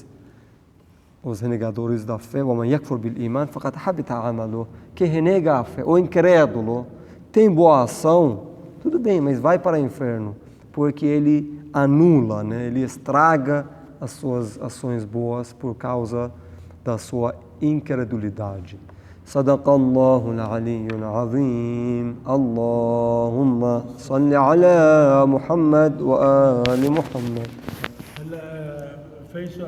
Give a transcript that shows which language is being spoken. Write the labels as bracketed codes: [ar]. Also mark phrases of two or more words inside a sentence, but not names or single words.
[pt] Os renegadores da fé, quem renega a fé, o incrédulo, tem boa ação, tudo bem, mas vai para o inferno, porque ele anula, ele estraga as suas ações boas por causa da sua incredulidade. [ar] صدق الله العلي العظيم اللهم صل على محمد وآل محمد.